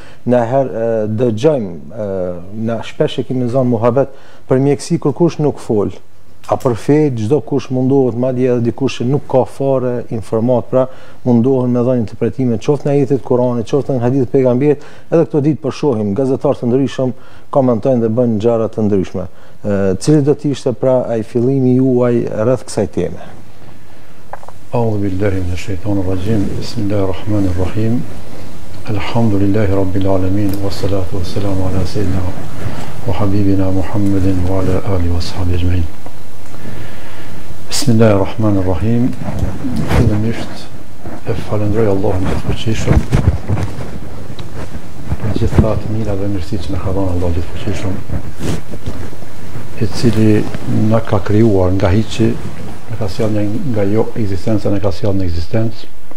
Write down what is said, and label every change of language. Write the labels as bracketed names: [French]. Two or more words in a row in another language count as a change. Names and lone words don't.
[Albanian] Na herë dëgjojmë, na shpesh e kemi zonë muhabet për mjeksi kur kush nuk fol, a për fe çdo kush mundohet, madje edhe dikush që nuk ka fare informat, pra mundohen me dhënë interpretime qoftë në ajetet e Kuranit, qoftë në hadithet e pejgamberit. Edhe këto ditë po shohim gazetarë të ndryshëm komentojnë dhe bëjnë gjëra të ndryshme. Cili do të ishte pra ai fillimi juaj rreth kësaj teme? [Arabic] أعوذ بالله من الشيطان الرجيم. بسم الله الرحمن الرحيم. الحمد لله رب العالمين، والصلاة والسلام على سيدنا وحبيبنا محمد وعلى آله وصحبه أجمعين. بسم الله الرحمن الرحيم. [Albanian] Fillimisht e falenderoj Allahun të fuqishëm për gjitha të mira dhe mirësitë që na ka dhënë Allahu i fuqishëm, i cili na ka krijuar nga hiçi, na ka sjellë nga jo ekzistenca, na ka sjellë në ekzistencë